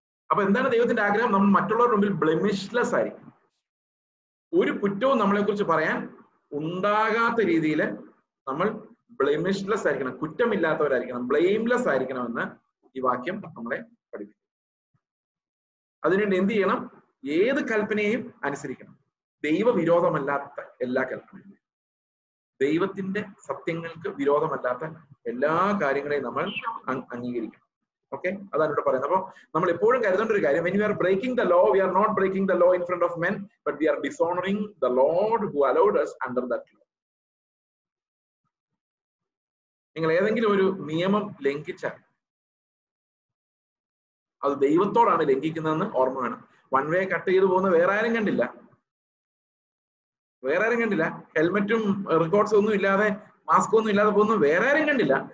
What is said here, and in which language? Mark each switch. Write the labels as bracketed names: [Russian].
[Malayalam] അപ്പൊ എന്താണ് ദൈവത്തിന്റെ ആഗ്രഹം? നമ്മൾ മറ്റുള്ളവരുടെ മുമ്പിൽ ബ്ലെമിഷ്ലെസ് ആയിരിക്കും. ഒരു കുറ്റവും നമ്മളെ കുറിച്ച് പറയാൻ ഉണ്ടാകാത്ത രീതിയിൽ നമ്മൾ ബ്ലെമിഷ്ലെസ് ആയിരിക്കണം, കുറ്റമില്ലാത്തവരായിരിക്കണം, ബ്ലെയിംലെസ് ആയിരിക്കണമെന്ന് ഈ വാക്യം നമ്മളെ പഠിപ്പിക്കും. അതിനുവേണ്ടി എന്ത് ചെയ്യണം? ഏത് കൽപ്പനയെയും അനുസരിക്കണം. ദൈവവിരോധമല്ലാത്ത എല്ലാ കൽപ്പനയും, ദൈവത്തിന്റെ സത്യങ്ങൾക്ക് വിരോധമല്ലാത്ത എല്ലാ കാര്യങ്ങളെയും നമ്മൾ അംഗീകരിക്കണം. ഓക്കെ, അതാണ് ഇവിടെ പറയുന്നത്. അപ്പൊ നമ്മൾ എപ്പോഴും കരുതേണ്ട ഒരു കാര്യം, [English] when we are breaking the law, we are not breaking the law in front of men, but we are dishonoring the Lord who allowed us under that law. [Malayalam] നിങ്ങൾ ഏതെങ്കിലും ഒരു നിയമം ലംഘിച്ചാൽ അത് ദൈവത്തോടാണ് ലംഘിക്കുന്നതെന്ന് ഓർമ്മ വേണം. വൺ വേ കട്ട് ചെയ്ത് പോകുന്ന വേറെ ആരും കണ്ടില്ല. ഹെൽമെറ്റും റെക്കോർഡ്സും ഒന്നും ഇല്ലാതെ, മാസ്ക് ഒന്നും ഇല്ലാതെ പോകുന്ന വേറെ ആരും കണ്ടില്ല.